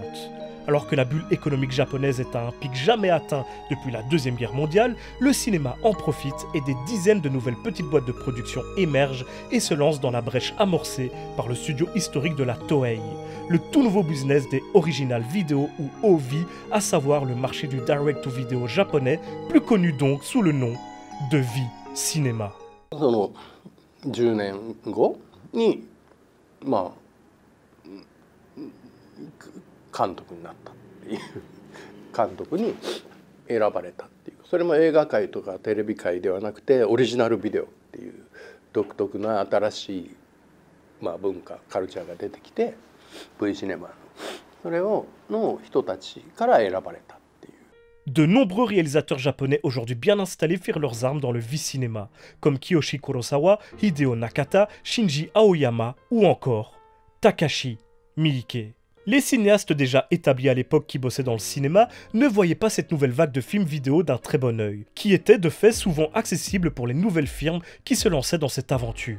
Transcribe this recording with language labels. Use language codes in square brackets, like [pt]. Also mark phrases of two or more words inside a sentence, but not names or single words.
[fr] Alors que la bulle économique japonaise est à un pic jamais atteint depuis la Deuxième Guerre mondiale, le cinéma en profite et des dizaines de nouvelles petites boîtes de production émergent et se lancent dans la brèche amorcée par le studio historique de la Toei, le tout nouveau business des original vidéo ou OV, à savoir le marché du direct-to-video japonais, plus connu donc sous le nom de vie cinéma. [ja] その10年後にまあ監督になったっていう監督に選ばれたっていう、それも映画界とかテレビ界ではなくてオリジナルビデオっていう独特な新しい文化カルチャーが出てきて V シネマのそれをの人たちから選ばれた。 [fr] De nombreux réalisateurs japonais aujourd'hui bien installés firent leurs armes dans le V-cinéma, comme Kiyoshi Kurosawa, Hideo Nakata, Shinji Aoyama ou encore Takashi Miike. Les cinéastes déjà établis à l'époque qui bossaient dans le cinéma ne voyaient pas cette nouvelle vague de films vidéo d'un très bon œil, qui était de fait souvent accessible pour les nouvelles firmes qui se lançaient dans cette aventure.